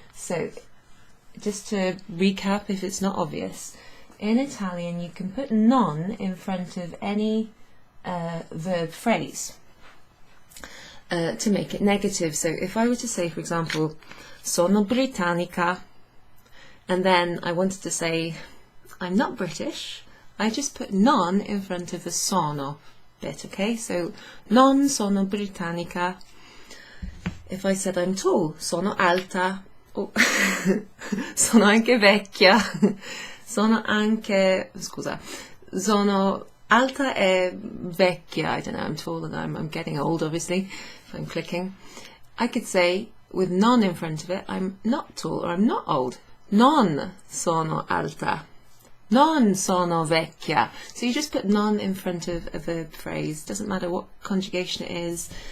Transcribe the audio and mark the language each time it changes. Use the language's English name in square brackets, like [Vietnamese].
[English] So, just to recap if it's not obvious, in Italian you can put non in front of any verb phrase to make it negative. So if I were to say, for example, [Italian] sono britannica, [English] and then I wanted to say I'm not British, I just put non in front of the sono bit, okay? [Italian] So non sono britannica. [English] If I said I'm tall, [Italian] sono alta. [English] Oh. [Italian] Sono anche vecchia. Sono anche, scusa, sono alta e vecchia. [English] I don't know, I'm tall and I'm getting old, obviously, if I'm clicking. I could say, with non in front of it, I'm not tall or I'm not old. [Italian] Non sono alta. Non sono vecchia. [English] So you just put non in front of a verb phrase. Doesn't matter what conjugation it is.